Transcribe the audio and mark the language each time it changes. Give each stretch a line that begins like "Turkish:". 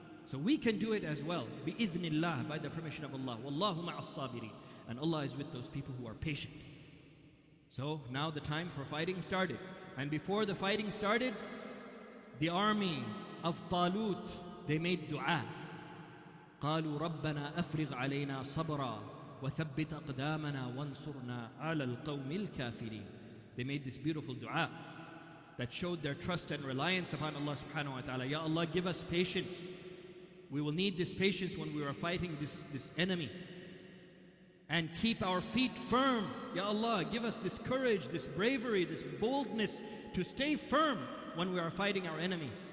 English: So we can do it as well, bi'idhnillah, by the permission of Allah.
Arabic: Wallahu ma'as sabirin.
English: And Allah is with those people who are patient. So now the time for fighting started. And before the fighting started, the army of Talut, they made dua.
Arabic: قالوا ربنا أفرغ علينا صبرا وثبت أقدامنا وانصرنا على القوم الكافرين.
English: They made this beautiful dua that showed their trust and reliance upon Allah subhanahu wa ta'ala. Ya Allah, give us patience. We will need this patience when we are fighting this enemy. And keep our feet firm. Ya Allah, give us this courage, this bravery, this boldness to stay firm when we are fighting our enemy.